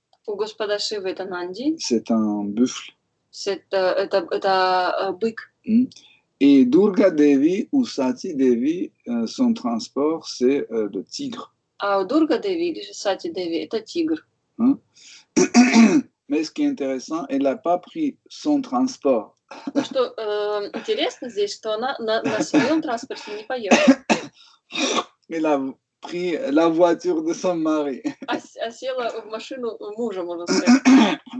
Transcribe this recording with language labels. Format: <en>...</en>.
<ru>У Господа Шивы это Нанди.</ru> <fr>C'est un buffle.</fr> <ru>Это бык.</ru> <fr>Et Durga Devi ou Sati Devi, son transport, c'est le tigre.</fr> <ru>А у Дурга Деви или Сати Деви это тигр.</ru> <fr>Mais ce qui est intéressant, elle n'a pas pris son transport.</fr> <ru>Ну, что интересно здесь, что она на своем транспорте не поехала.</ru> <fr>Elle a pris la voiture de son mari.</fr> <ru>А села в машину мужа, можно сказать.</ru>